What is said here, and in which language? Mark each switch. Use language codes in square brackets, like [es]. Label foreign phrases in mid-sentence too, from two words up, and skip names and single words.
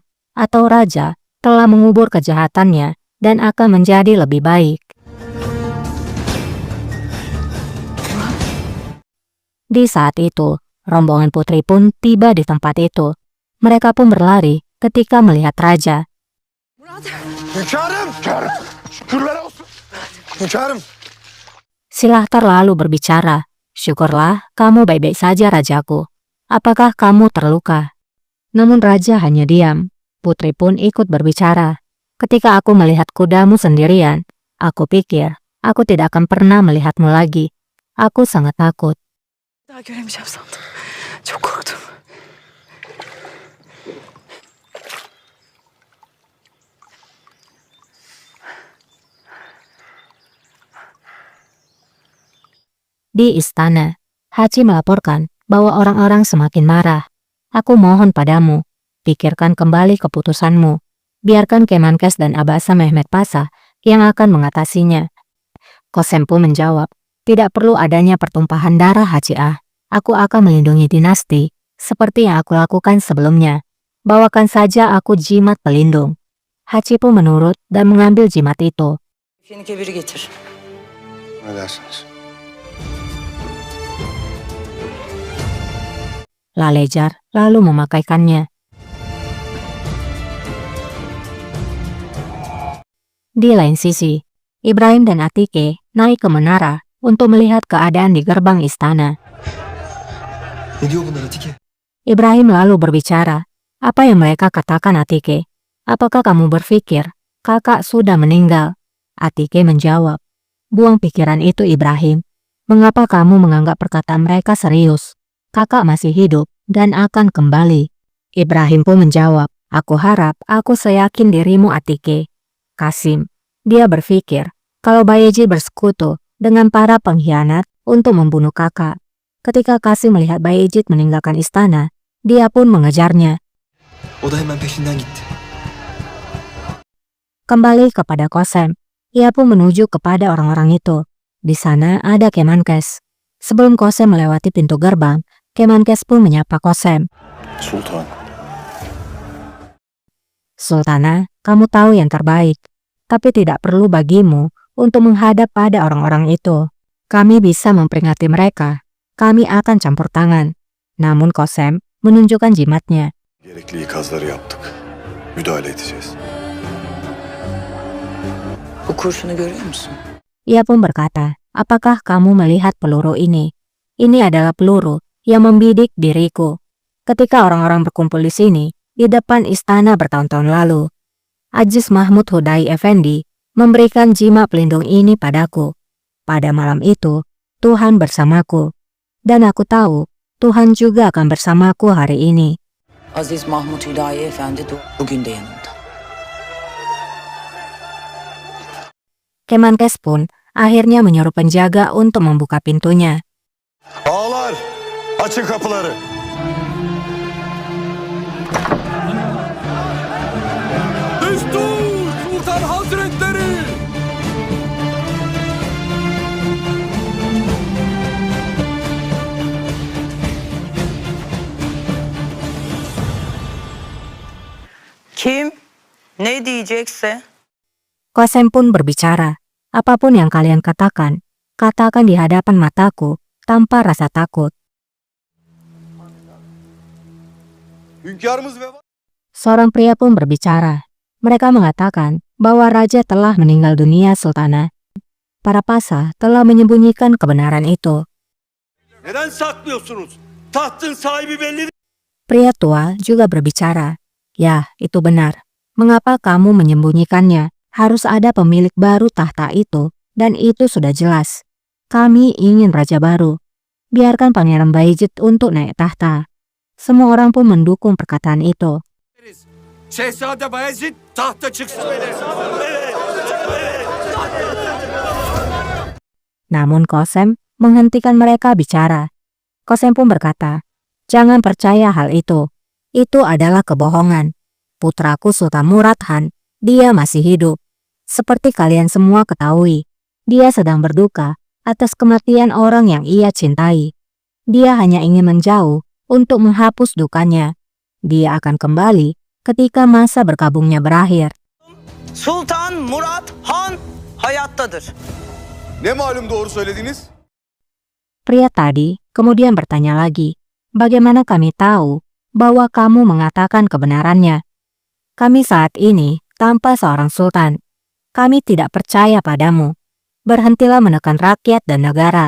[id] Atau raja telah mengubur kejahatannya dan akan menjadi lebih baik? Di saat itu, rombongan putri pun tiba di tempat itu. Mereka pun berlari ketika melihat raja. [tr] Hünkârım! Şükürler olsun! Hünkârım! [id] Silahtar lalu berbicara, "Syukurlah kamu baik-baik saja rajaku. Apakah kamu terluka?" Namun raja hanya diam. Putri pun ikut berbicara. "Ketika aku melihat kudamu sendirian, aku pikir aku tidak akan pernah melihatmu lagi. Aku sangat takut." [tr] Daha göremeyeceğim sandım. Çok korktum. [id] Di istana, Haji melaporkan bahwa orang-orang semakin marah. "Aku mohon padamu, pikirkan kembali keputusanmu. Biarkan Kemenkes dan Abasa Mehmet Pasha yang akan mengatasinya." Qasem pun menjawab, "Tidak perlu adanya pertumpahan darah Haji Ah. Aku akan melindungi dinasti seperti yang aku lakukan sebelumnya. Bawakan saja aku jimat pelindung." Haji pun menurut dan mengambil jimat itu. [tr] Seni kebiri getir. Ne dersiniz? [id] Lalejar lalu memakaikannya. Di lain sisi, Ibrahim dan Atike naik ke menara untuk melihat keadaan di gerbang istana. [tr] Ne diyor bunlar Atike? [id] Ibrahim lalu berbicara, "Apa yang mereka katakan Atike? Apakah kamu berpikir kakak sudah meninggal?" Atike menjawab, "Buang pikiran itu Ibrahim. Mengapa kamu menganggap perkataan mereka serius? Kakak masih hidup dan akan kembali." Ibrahim pun menjawab, "Aku harap aku seyakin dirimu Atike." Qasim, dia berpikir kalau Bayezid bersekutu dengan para pengkhianat untuk membunuh kakak. Ketika Qasim melihat Bayezid meninggalkan istana, dia pun mengejarnya. [tr] O da hemen peşinden gitti. [id] Kembali kepada Qasem, ia pun menuju kepada orang-orang itu. Di sana ada Kemenkes. Sebelum Qasem melewati pintu gerbang, Kemenkes pun menyapa Qasem. Sultan. "Sultana, kamu tahu yang terbaik, tapi tidak perlu bagimu untuk menghadap pada orang-orang itu. Kami bisa memperingati mereka. Kami akan campur tangan." Namun Qasem menunjukkan jimatnya. [tr] Gerekli ikazları yaptık. Müdahale edeceğiz. Bu kurşunu görüyor musun? [id] Ia pun berkata, apakah kamu melihat peluru ini? Ini adalah peluru yang membidik diriku. Ketika orang-orang berkumpul di sini, di depan istana bertahun-tahun lalu, Aziz Mahmud Hudai Effendi memberikan jima pelindung ini padaku. Pada malam itu, Tuhan bersamaku. Dan aku tahu, Tuhan juga akan bersamaku hari ini. [tr] Aziz Mahmut Hüdayi Efendi de bugün de yanımda. [id] Kemenkes pun akhirnya menyuruh penjaga untuk membuka pintunya. [tr] Ağalar, açın kapıları. Destur Sultan Hazretleri! Kim ne diyecekse [id] Qasem pun berbicara, apapun yang kalian katakan, katakan di hadapan mataku tanpa rasa takut. [tr] Hünkârımız ve [id] Seorang pria pun berbicara. Mereka mengatakan bahwa raja telah meninggal dunia, Sultana. Para pasah telah menyembunyikan kebenaran itu. [tr] neden saklıyorsunuz? Tahtın sahibi belli. [id] Pria tua juga berbicara. Ya, itu benar. Mengapa kamu menyembunyikannya? Harus ada pemilik baru tahta itu, dan itu sudah jelas. Kami ingin raja baru. Biarkan Pangeran Bayezid untuk naik tahta. Semua orang pun mendukung perkataan itu. [tr] Şehzade Bayezid tahta çıksın. [id] Namun Qasem menghentikan mereka bicara. Qasem pun berkata, jangan percaya hal itu. Itu adalah kebohongan. Putraku Sultan Murad Han, dia masih hidup. Seperti kalian semua ketahui, dia sedang berduka atas kematian orang yang ia cintai. Dia hanya ingin menjauh untuk menghapus dukanya. Dia akan kembali ketika masa berkabungnya berakhir. [tr] Sultan Murat Han hayattadır. Ne malum doğru söylediniz? [id] Pria tadi kemudian bertanya lagi, bagaimana kami tahu bahwa kamu mengatakan kebenarannya? Kami saat ini tanpa seorang sultan. Kami tidak percaya padamu. Berhentilah menekan rakyat dan negara.